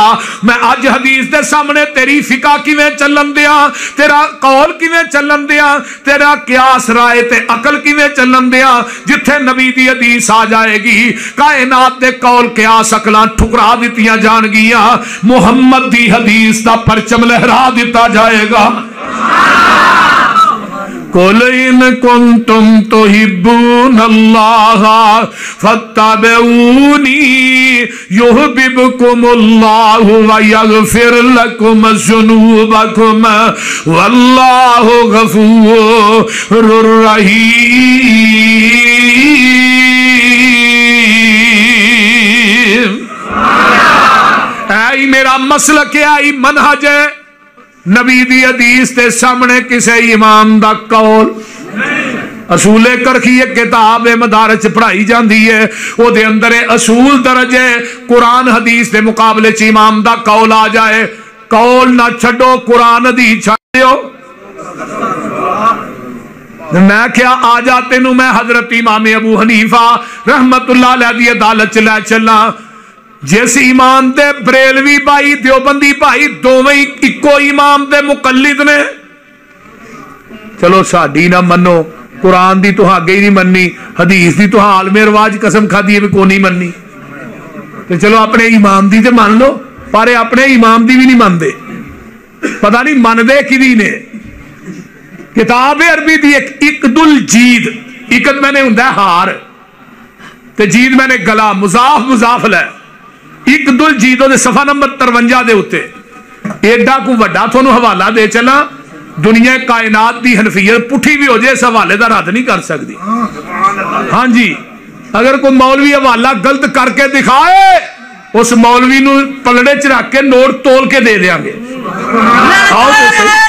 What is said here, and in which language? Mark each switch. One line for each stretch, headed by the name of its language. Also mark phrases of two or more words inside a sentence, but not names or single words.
Punjabi: میں اج حدیث دے سامنے تیری فقہ کیویں چلن دیا، تیرا قول کیویں چلن دیا، تیرا قیاس رائے تے عقل کیویں چلن دیا. جتھے نبی دی حدیث آ جائے گی کائنات دے قول قیاس عقلاں ٹھکرا دتیاں جاݨگیاں، محمد دی حدیث دا پرچم لہرا دتا جائے گا.
Arabic: قل إن كنتم تحبون الله فاتبعوني يحببكم الله ويغفر لكم ذنوبكم والله غفور رحيم.
Punjabi: اے میرا مسلک ہے، آئی منہج ہے، نبی دی حدیث کے سامنے کسی امام دا قول. اصولِ کرخی ایک کتاب ہے مدارس پڑھائی جاتی ہے، اوہدے اندر اصول درج ہے. قرآن حدیث کے مقابلے چ امام دا قول آ جائے، قول نہ چھڈو، قرآن حدیث چھڈیو. میں کیا آ جا تینوں میں حضرت امام ابو حنیفہ
Arabic: رحمۃ اللہ علیہ
Punjabi: دی عدالت چ لے چلا. جس امام دے بریلوی بھائی دیوبندی بھائی دوویں اکو امام دے مقلد نے. چلو ساڈی نہ منو، قرآن دی تہاں اگے ہی نہیں مننی، حدیث دی تہاں عالمے رواج قسم کھادی ہے بھی کو نہیں مننی، تو چلو اپنے امام دی تے من لو، پر اپنے امام دی بھی نہیں مانتے. پتہ نہیں مندے کدی نے. کتاب عربی دی ایک عقد الجید، عقد معنی ہندا ہار تے جید معنی گلا، مضاف مضاف لے. عقد الجیدو دے صفحہ نمبر 53 دے اتے ایڈا کو وڈا تھونوں حوالہ دے چلا، دنیا کائنات دی حنفیت پٹھی بھی ہو جائے اس حوالے کا رد نہیں کر سکتی. ہاں جی، اگر کوئی مولوی حوالہ غلط کر کے دکھائے اس مولوی نوں پلڑے چ رکھ کے نوٹ تول کے دے دیں گے. آؤ تو سہی.